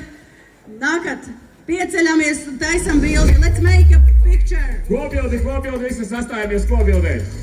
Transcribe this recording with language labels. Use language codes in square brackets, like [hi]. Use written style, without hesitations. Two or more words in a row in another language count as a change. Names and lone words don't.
[lv] Nākat, pieceļamies un taisam bildi. [en] Let's make a picture. [lv] Kobildi, visi sastājamies kobildē.